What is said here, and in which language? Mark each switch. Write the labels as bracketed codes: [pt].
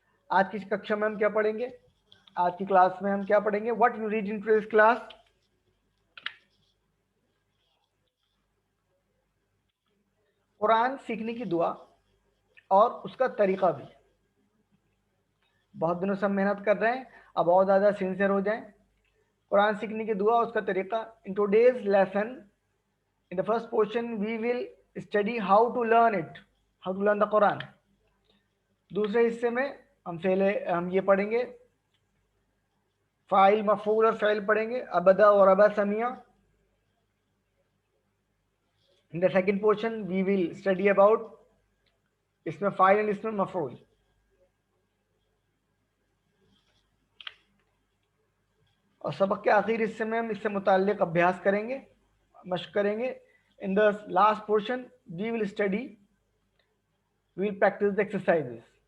[ur] آج کی ککشا میں ہم کیا پڑھیں گے؟ آج کی کلاس میں ہم کیا پڑھیں گے؟ [en] What you read in today's class? [ur] قرآن سیکھنے کی دعا اور اس کا طریقہ بھی. بہت دنوں سے ہم محنت کر رہے ہیں، اب اور زیادہ سنسیئر ہو جائیں. قرآن سیکھنے کی دعا اور اس کا طریقہ. [en] In today's lesson in the first portion we will study how to learn the Quran. [ur] دوسرے حصے میں ہم یہ پڑھیں گے، فاعل مفعول اور فعل پڑھیں گے، ابدا اور ابا Sumaiya. [en] In the second portion we will study about [ur] اسم فاعل اور اسم مفعول. اور سبق کے آخری حصے میں ہم اس سے متعلق ابیاس کریں گے، مشق کریں گے. [en] In the last portion we will practice the exercises.